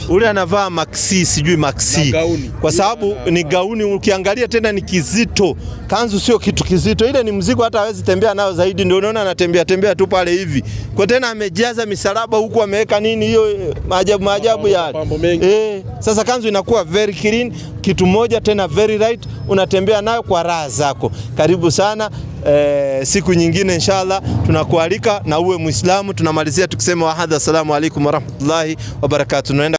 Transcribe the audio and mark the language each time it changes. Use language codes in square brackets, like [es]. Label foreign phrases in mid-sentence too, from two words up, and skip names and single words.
[sw] Ule anavaa maxi, sijui maxi. Kwa sababu ni gauni, ukiangalia tena ni kizito. Kanzu sio kitu kizito. Ile ni mzigo, hata hawezi tembea nao zaidi, ndio unaona anatembea tu pale hivi. Kwa tena amejaza misalaba huku, ameweka nini hiyo maajabu yale. Sasa kanzu inakuwa [en] very clean, [sw] kitu moja tena [en] very right, [sw] unatembea nayo kwa raha zako. Karibu sana. Siku nyingine inshallah tunakualika na uwe Muislamu. Tunamalizia tukisema wahadha, [ar] السلام عليكم ورحمة الله وبركاته.